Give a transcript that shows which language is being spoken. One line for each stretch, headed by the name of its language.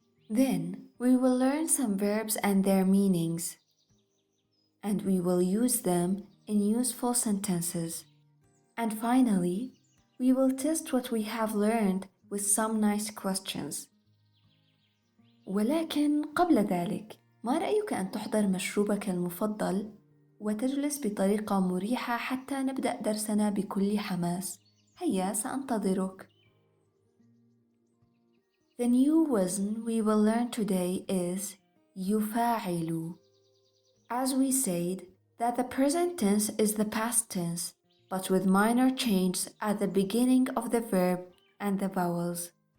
English: Then, we will learn some verbs and their meanings, and we will use them in useful sentences. And finally, we will test what we have learned with some nice questions.
Arabic: ولكن قبل ذلك، ما رأيك أن تحضر مشروبك المفضل وتجلس بطريقة مريحة حتى نبدأ درسنا بكل حماس؟ هيا سأنتظرك.
English: The new version we will learn today is يفاعل. As we said, that the present tense is the past tense, but with minor changes at the beginning of the verb and the vowels.